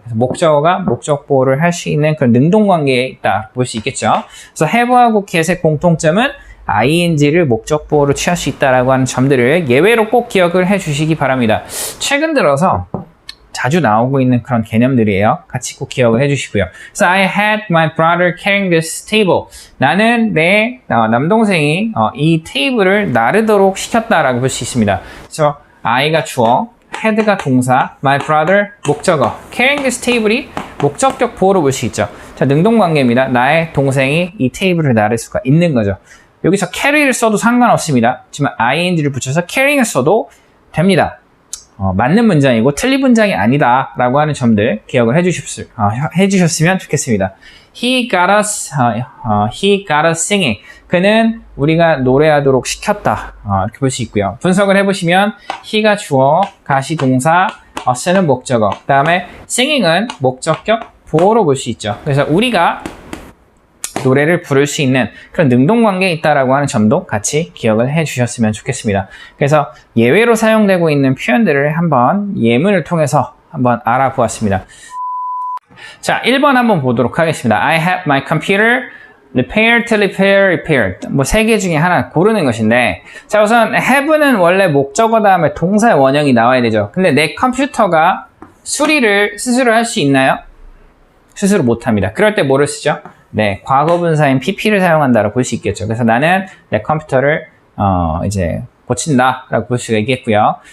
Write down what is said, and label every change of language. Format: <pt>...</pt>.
<ko>그래서 목적어가 목적보호를 할 수 있는 그런 능동관계에 있다 볼 수 있겠죠. 그래서 have하고 get의 공통점은 ing를 목적보호로 취할 수 있다라고 하는 점들을 예외로 꼭 기억을 해 주시기 바랍니다. 최근 들어서 자주 나오고 있는 그런 개념들이에요. 같이 꼭 기억을 해 주시고요. 그래서</ko> <en>I had my brother carrying this table.</en> <ko>나는 내 남동생이 이 테이블을 나르도록 시켰다라고 볼 수 있습니다. 그래서 I가 주어, had가 동사, my brother 목적어,</ko> <en>carrying this table</en> <ko>이 목적격 보호로 볼 수 있죠. 자, 능동관계입니다. 나의 동생이 이 테이블을 나를 수가 있는 거죠. 여기서 carry를 써도 상관없습니다. 하지만 ing를 붙여서 carrying을 써도 됩니다. 맞는 문장이고 틀린 문장이 아니다 라고 하는 점들 기억을 해주셨으면 좋겠습니다.</ko> <en>He got us singing.</en> <ko>그는 우리가 노래하도록 시켰다. 이렇게 볼 수 있고요. 분석을 해보시면 he가 주어, got이 동사, us는 목적어, 그 다음에 singing은 목적격 보호로 볼 수 있죠. 그래서 우리가 노래를 부를 수 있는 그런 능동관계에 있다라고 하는 점도 같이 기억을 해주셨으면 좋겠습니다. 그래서 예외로 사용되고 있는 표현들을 한번 예문을 통해서 한번 알아보았습니다. 자, 1번 한번 보도록 하겠습니다.</ko> <en>I have my computer repaired, repaired.</en> <ko>뭐 세 개 중에 하나 고르는 것인데, 자, 우선 have는 원래 목적어 다음에 동사의 원형이 나와야 되죠. 근데 내 컴퓨터가 수리를 스스로 할 수 있나요? 스스로 못합니다. 그럴 때 뭐를 쓰죠? 네, 과거분사인 pp를 사용한다라고 볼 수 있겠죠. 그래서 나는 내 컴퓨터를 이제 고친다라고 볼 수가 있겠고요.</ko>